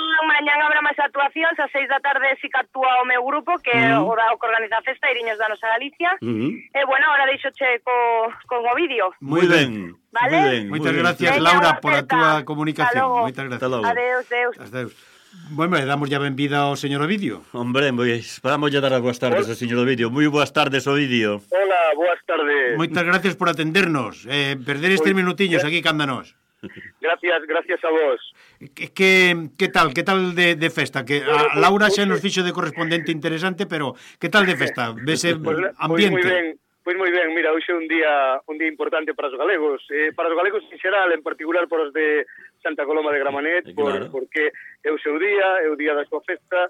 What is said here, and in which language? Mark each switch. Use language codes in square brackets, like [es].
[gl] Mañán habrá máis actuacións, a 6 da tarde sí que actúa o meu grupo, que é o que organiza a festa, Airiños da Nosa Galicia. Bueno, ahora deixo che con o vídeo. Muy ben. Vale? [es] Muy [gl] ben. Moitas gracias, bien. Laura, por a túa comunicación. Moitas gracias. [es] Hasta luego. [gl] Adeus. [es] Bueno, le damos ya bienvenida al señor Ovidio. Hombre, esperamos ya dar las buenas tardes al señor Ovidio. Muy buenas tardes, Ovidio. Hola, buenas tardes. Muchas gracias por atendernos. Perder estos minutillos aquí, cándanos. Gracias a vos. [gl] ¿Qué tal de festa? Que Laura se nos fixo de correspondente interesante, pero ¿qué tal de festa? ¿Ves ambiente? [es] Pues muy bien. Mira, hoy es un día importante para los galegos. Para los galegos en general, en particular para los de Santa Coloma de Gramanet, porque [gl] é o seu día, é o día da súa festa.